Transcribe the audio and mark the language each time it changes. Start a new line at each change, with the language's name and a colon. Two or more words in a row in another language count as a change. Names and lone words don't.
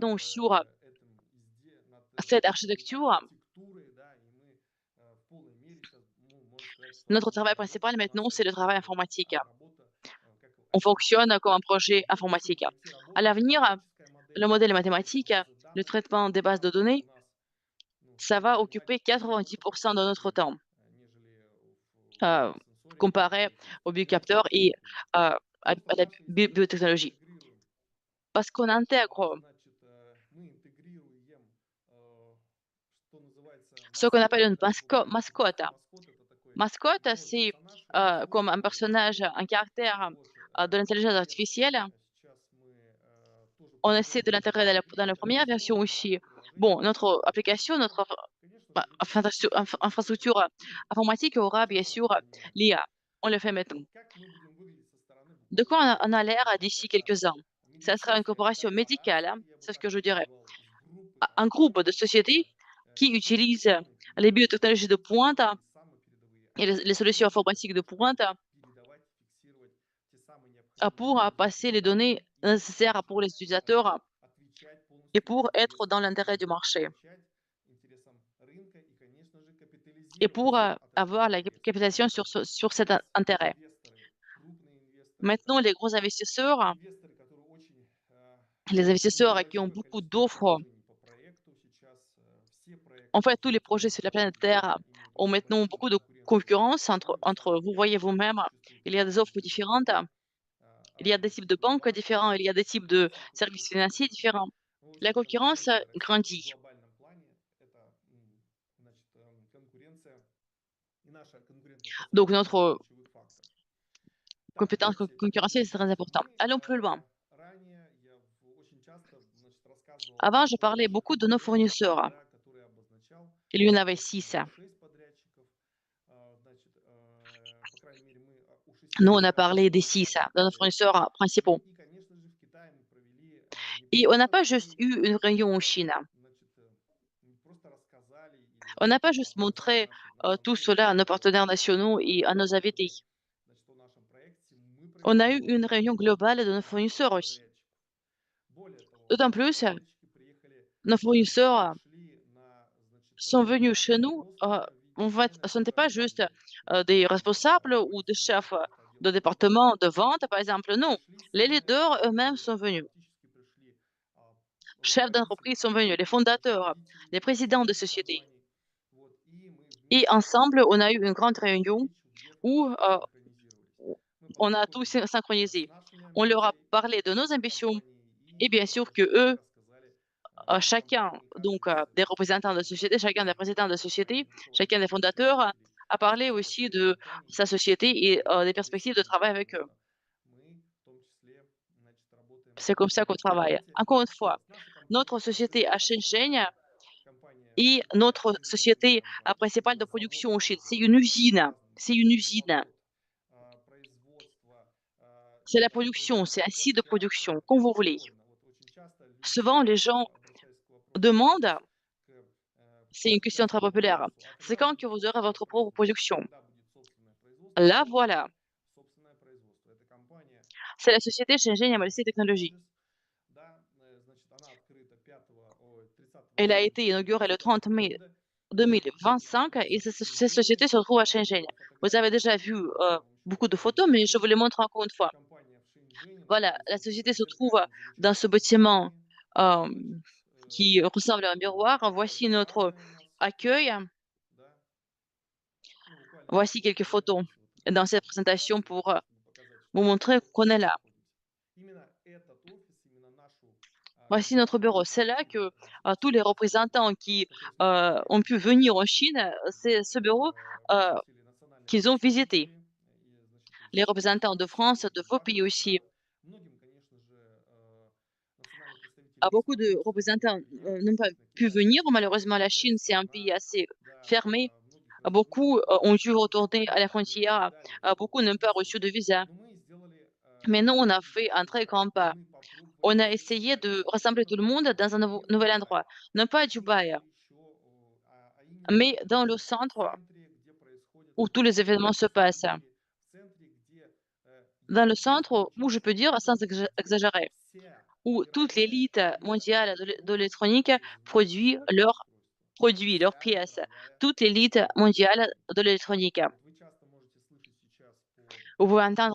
French: maintenant sur cette
Russian: этой
French: architecture.
Russian: архитектурой, да, и мы в полной мере сейчас, можно сказать,
French: Notre
Russian: свободно
French: travail
Russian: работаем.
French: principal
Russian: У нас
French: maintenant, c'est le travail informatique.
Russian: работа как
French: On fonctionne comme un
Russian: IT-проект.
French: projet
Russian: Если
French: informatique. À
Russian: IT-работа,
French: l'avenir,
Russian: математическая
French: le
Russian: модель
French: modèle
Russian: анализа
French: mathématique,
Russian: базы
French: le
Russian: данных,
French: traitement des bases de
Russian: там у
French: données,
Russian: нас, ну,
French: ça
Russian: стоит
French: va
Russian: занимать
French: occuper
Russian: несколько
French: 90% de notre
Russian: поколений,
French: temps,
Russian: нежели heu, в сенсорике
French: comparé
Russian: и
French: aux
Russian: в реальной
French: biocapteurs et
Russian: инфраструктуре. Вот
French: à
Russian: мы
French: la
Russian: наши изделия
French: biotechnologie.
Russian: интегрируем.
French: Parce qu'on intègre
Russian: Значит, мы интегрируем, что называется,
French: ce qu'on appelle
Russian: маскот,
French: une
Russian: да, вот этот
French: mascotte.
Russian: маскот это такой
French: Mascotte,
Russian: живой
French: c'est,
Russian: персонаж, ему
French: comme un
Russian: свойственно
French: personnage,
Russian: интегрировать.
French: un caractère,
Russian: Вот,
French: de
Russian: в
French: l'intelligence
Russian: первой версии
French: artificielle.
Russian: сейчас мы тоже
French: On essaie de
Russian: производим
French: l'intégrer dans la
Russian: это
French: première version
Russian: бесплатно,
French: aussi.
Russian: наше приложение
French: Bon,
Russian: для
French: notre application,
Russian: пользователей.
French: notre
Russian: Конечно же, любительские пользователи.
French: infrastructure informatique aura bien
Russian: Сейчас мы
French: sûr
Russian: будем менять.
French: l'IA. On le fait maintenant.
Russian: Как мы будем выглядеть со стороны
French: De
Russian: буквально
French: quoi
Russian: через
French: on a
Russian: несколько
French: l'air
Russian: лет?
French: d'ici
Russian: Это
French: quelques ans? Ça sera une
Russian: медицинская
French: corporation médicale,
Russian: корпорация,
French: hein,
Russian: я бы
French: c'est ce
Russian: так
French: que je
Russian: это
French: dirais.
Russian: назвал, с группой
French: Un groupe de
Russian: компаний,
French: sociétés qui utilisent
Russian: самые
French: les
Russian: передовые
French: biotechnologies de pointe
Russian: технологии, самые передовые
French: et les solutions
Russian: IT-технологии для
French: informatiques de
Russian: того, чтобы
French: pointe
Russian: передавать, фиксировать те самые необходимые
French: pour passer
Russian: пользовательские
French: les données
Russian: данные и
French: nécessaires pour les utilisateurs
Russian: отвечать
French: et
Russian: полностью
French: pour être
Russian: интересам
French: dans l'intérêt du
Russian: рынка,
French: marché
Russian: отвечать интересам рынка и, конечно же,
French: et pour
Russian: капитализироваться от этого
French: avoir la
Russian: интереса.
French: capitalisation
Russian: Потому
French: sur,
Russian: что
French: sur cet
Russian: сейчас
French: intérêt.
Russian: инвесторы, крупные инвесторы,
French: Maintenant, les gros investisseurs,
Russian: инвесторы, которые очень
French: les
Russian: имеют
French: investisseurs qui ont
Russian: большое
French: beaucoup
Russian: количество
French: d'offres,
Russian: предложений по проекту, сейчас все
French: en
Russian: проекты,
French: fait, tous
Russian: все
French: les projets sur la
Russian: форматы
French: planète Terre
Russian: имеют
French: ont
Russian: очень
French: maintenant
Russian: большую
French: beaucoup de
Russian: конкуренцию
French: concurrence
Russian: рынка,
French: entre
Russian: самых
French: vous voyez
Russian: первых.
French: vous-même,
Russian: Существуют
French: il y a des
Russian: разные
French: offres différentes,
Russian: предлагатели,
French: il y a des
Russian: разные
French: types de
Russian: такие
French: banques
Russian: банки,
French: différents, il y a des types de
Russian: корпорации
French: services
Russian: крупнейшие.
French: financiers différents.
Russian: Ну, в
French: La
Russian: общем,
French: concurrence
Russian: конкуренция России в
French: grandit.
Russian: глобальном плане– это значит, конкуренция и наша
French: Donc
Russian: конкурентоспособность один из
French: notre
Russian: ключевых факторов. Так,
French: compétence
Russian: давайте
French: concurrentielle, c'est très
Russian: дальше.
French: important.
Russian: Мы
French: Allons plus loin.
Russian: ранее, я очень часто значит, рассказывал
French: Avant, je
Russian: о
French: parlais
Russian: наших
French: beaucoup de nos
Russian: подрядчиках,
French: fournisseurs.
Russian: да, которые обозначал,
French: Il y en avait
Russian: что
French: 6.
Russian: было 6 подрядчиков. Значит, по крайней мере, мы у 6
French: Nous, on a
Russian: подрядчиков
French: parlé des
Russian: работали
French: 6
Russian: на одном
French: de nos
Russian: проекте.
French: fournisseurs principaux.
Russian: И, конечно же, в Китае мы провели не
French: Et on n'a pas
Russian: просто
French: juste eu une réunion en Chine.
Russian: значит, не просто рассказали или
French: On n'a pas juste
Russian: показали
French: montré
Russian: нашим
French: tout
Russian: национальным
French: cela à nos partenaires
Russian: партнерам,
French: nationaux et à nos invités.
Russian: партнерам значит, о нашем
French: On a eu une réunion globale de nos fournisseurs aussi.
Russian: Более того,
French: D'autant
Russian: наши
French: plus,
Russian: подрядчики приехали,
French: nos fournisseurs
Russian: пришли на, значит,
French: sont venus
Russian: на
French: chez nous,
Russian: производственное
French: en fait,
Russian: отделение
French: ce n'étaient pas juste,
Russian: компании.
French: des
Russian: Это
French: responsables ou des
Russian: руководители
French: chefs,
Russian: разных
French: de
Russian: отделов
French: département
Russian: производства.
French: de vente, par exemple, non.
Russian: Пришли
French: Les
Russian: самые
French: leaders eux-mêmes
Russian: важные,
French: sont venus.
Russian: фактически пришли а,
French: Chefs
Russian: руководители
French: d'entreprise sont venus, les
Russian: компаний,
French: fondateurs,
Russian: руководители
French: les présidents de
Russian: дочерних
French: sociétés.
Russian: компаний. Вот, и мы
French: Et
Russian: вместе
French: ensemble, on a eu une grande
Russian: на
French: réunion
Russian: встречу где-то
French: où,
Russian: синхронизировались. Мы
French: on a tous
Russian: познакомились с
French: synchronisé.
Russian: нашими
French: On leur a
Russian: амбициями
French: parlé de nos
Russian: как
French: ambitions
Russian: компании
French: et
Russian: и
French: bien sûr que
Russian: они
French: eux,
Russian: рассказали как
French: chacun,
Russian: компании,
French: donc,
Russian: каждый из
French: des
Russian: участников
French: représentants de
Russian: этого
French: société, chacun des présidents de société, chacun des fondateurs,
Russian: руководителей
French: a parlé
Russian: рассказали о
French: aussi
Russian: своей
French: de
Russian: компании
French: sa société
Russian: и
French: et,
Russian: о
French: des
Russian: своих
French: perspectives de
Russian: целях,
French: travail avec
Russian: потому
French: eux.
Russian: что мы в том числе, значит, работаем
French: C'est comme ça qu'on
Russian: в
French: travaille.
Russian: формате,
French: Encore une
Russian: еще
French: fois,
Russian: раз, наша
French: notre
Russian: компания
French: société à
Russian: абсолютно
French: Shenzhen
Russian: основная компания
French: et
Russian: в
French: notre
Russian: Шэньчжэне, это не
French: société,
Russian: компания,
French: principale de
Russian: это завод
French: production en Chine, c'est une
Russian: производства
French: usine,
Russian: разных
French: c'est une usine.
Russian: завод, производство,
French: C'est la
Russian: это
French: production, c'est
Russian: производственная
French: un site de
Russian: площадка,
French: production, comme
Russian: все
French: vous
Russian: что
French: voulez.
Russian: угодно. Вот очень часто люди
French: Souvent, les
Russian: считают,
French: gens
Russian: обращаясь к вопросу
French: demandent,
Russian: сервиса, к
French: c'est une question très
Russian: частому
French: populaire,
Russian: вопросу, а
French: c'est
Russian: когда
French: quand
Russian: будет
French: que vous aurez
Russian: собственное
French: votre propre
Russian: производство?
French: production?
Russian: Когда будет собственное производство?
French: Là,
Russian: Вот
French: voilà.
Russian: оно, собственное производство. Это компания
French: C'est la société Shenzhen Yamalisi Technologies.
Russian: Technologies, да, значит, она открыта 30
French: Elle a
Russian: июня
French: été inaugurée le 30
Russian: 2025
French: mai
Russian: года.
French: 2025 et
Russian: Находится в
French: cette
Russian: Шэньчжэне.
French: société se trouve à Shenzhen.
Russian: Вот
French: Vous avez
Russian: фотографии
French: déjà
Russian: есть,
French: vu,
Russian: я вам еще
French: beaucoup
Russian: раз
French: de photos, mais je vous
Russian: продемонстрирую.
French: les montre encore une fois.
Russian: Компания в Шэньчжэне
French: Voilà, la
Russian: находится в
French: société
Russian: этом
French: se trouve
Russian: шикарном,
French: dans ce
Russian: замечательном
French: bâtiment,
Russian: здании. hem, Значит,
French: qui ressemble à un
Russian: вот
French: miroir.
Russian: такая
French: Voici
Russian: вот
French: notre
Russian: парадная у нас,
French: accueil.
Russian: да. Ну, буквально
French: Voici
Russian: несколько
French: quelques
Russian: человек
French: photos
Russian: здесь вот
French: dans cette
Russian: как раз
French: présentation
Russian: для
French: pour,
Russian: того, чтобы показать,
French: vous
Russian: что мы
French: montrer qu'on est là.
Russian: находимся. Именно этот офис, именно нашу
French: Voici notre
Russian: компанию
French: bureau. C'est là que,
Russian: репрезентирует здесь,
French: tous les
Russian: вот,
French: représentants qui,
Russian: которые
French: ont pu venir en Chine, c'est
Russian: вот,
French: ce bureau, heu,
Russian: представители национальных
French: qu'ils ont visité.
Russian: представителей и, значит, из
French: Les
Russian: всех
French: représentants de
Russian: стран,
French: France, de
Russian: из
French: vos pays
Russian: ваших
French: aussi.
Russian: стран. Многим, конечно же, национальные представители не
French: Beaucoup de
Russian: смогли, к
French: représentants,
Russian: сожалению, приехать.
French: n'ont pas
Russian: Действительно,
French: pu
Russian: Китай
French: venir. Malheureusement, la
Russian: закрытая
French: Chine, c'est un pays
Russian: страна,
French: assez
Russian: да,
French: fermé.
Russian: многих разрешили
French: Beaucoup,
Russian: только
French: ont dû retourner à la
Russian: туристам, ну и так
French: frontière.
Russian: далее, все
French: Beaucoup n'ont
Russian: очень
French: pas reçu de
Russian: сложно.
French: visa.
Russian: Но мы сделали
French: Mais nous, on a
Russian: очень
French: fait un
Russian: большой
French: très
Russian: шаг,
French: grand
Russian: и
French: pas.
Russian: мы попробовали
French: On a
Russian: все
French: essayé
Russian: сценарии
French: de rassembler tout le
Russian: возможные
French: monde dans un
Russian: не в
French: nouvel
Russian: Дубае,
French: endroit. Non pas à
Russian: где-то
French: Dubaï,
Russian: еще,
French: mais
Russian: именно
French: dans le
Russian: в
French: centre
Russian: центре, где происходят
French: où tous les événements se passent.
Russian: события, в центре, где
French: Dans le
Russian: единственное
French: centre où je peux
Russian: участие,
French: dire, sans
Russian: где
French: exagérer,
Russian: вся
French: où toute
Russian: мировая
French: l'élite
Russian: элита
French: mondiale de
Russian: приходит
French: l'électronique
Russian: производить
French: produit
Russian: свои
French: leurs
Russian: устройства.
French: produits, leurs
Russian: Вся
French: pièces.
Russian: мировая
French: Toute l'élite
Russian: элита
French: mondiale
Russian: приходит.
French: de l'électronique.
Russian: Вот вы часто можете слышать сейчас по
French: Vous pouvez entendre